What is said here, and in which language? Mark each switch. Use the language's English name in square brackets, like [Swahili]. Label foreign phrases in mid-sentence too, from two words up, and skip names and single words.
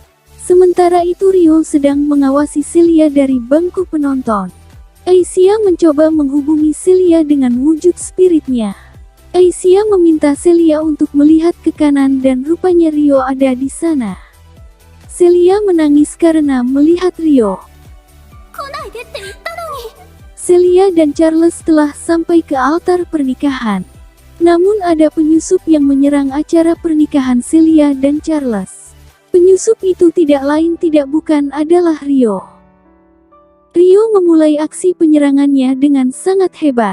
[Indonesian] Sementara itu Rio sedang mengawasi Celia dari bangku penonton. Aisyah mencoba menghubungi Celia dengan wujud spiritnya. Aisyah meminta Celia untuk melihat ke kanan dan rupanya Rio ada di sana. Celia menangis karena melihat Rio. [Japanese] 来ないでって言ったのに。 [Indonesian] Celia dan Charles telah sampai ke altar pernikahan. Namun ada penyusup yang menyerang acara pernikahan Celia dan Charles. Penyusup itu tidak lain tidak bukan adalah Rio. Rio memulai aksi penyerangannya dengan sangat hebat.